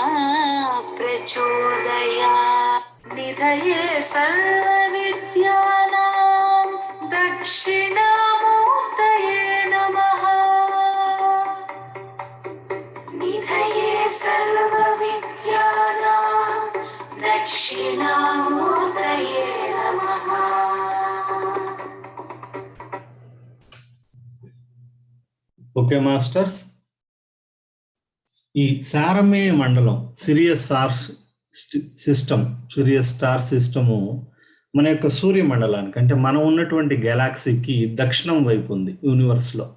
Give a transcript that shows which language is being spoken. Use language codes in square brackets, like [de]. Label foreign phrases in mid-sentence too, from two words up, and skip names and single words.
[sa] प्रचोदयात् निधये सर्वविद्यानां दक्षिणामूर्तये नमः निधये सर्वविद्यानां दक्षिणामूर्तये नमः [te] ఓకే మాస్టర్స్, ఈ సారమేయ మండలం [en] Sirius star system [te] మన యొక్క సూర్య మండలానికి, అంటే మనం ఉన్నటువంటి గెలాక్సీకి దక్షిణం వైపు ఉంది యూనివర్స్ లో.